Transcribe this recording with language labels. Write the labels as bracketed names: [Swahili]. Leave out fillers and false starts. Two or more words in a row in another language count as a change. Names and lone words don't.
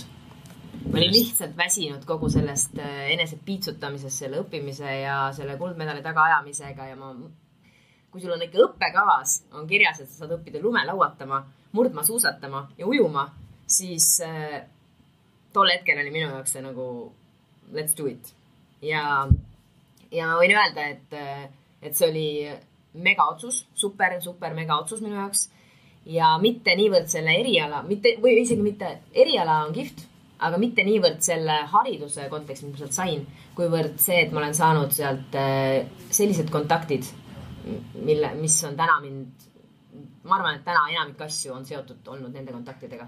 [Estonian] Ma olin lihtsalt väsinud kogu sellest enese piitsutamisest, selle õppimise ja selle kuldmedali tagaajamisega ja kui sul on ikka õppekavas, on kirjas, et sa saad õppida lume lauatama, murdma, suusatama ja ujuma, siis tol hetkel oli minu jaoks see nagu [English] let's do it. [Estonian] Ja ma võin öelda, et see oli mega otsus, super mega otsus minu jaoks ja mitte niivõrd selle eriala, või isegi mitte eriala on kihvt, aga mitte niivõrd selle hariduse kontekst, mis ma sealt sain, kuivõrd see, et ma olen saanud sealt sellised kontaktid, mis on täna ma arvan, et täna enamik asju on seotud olnud nende kontaktidega.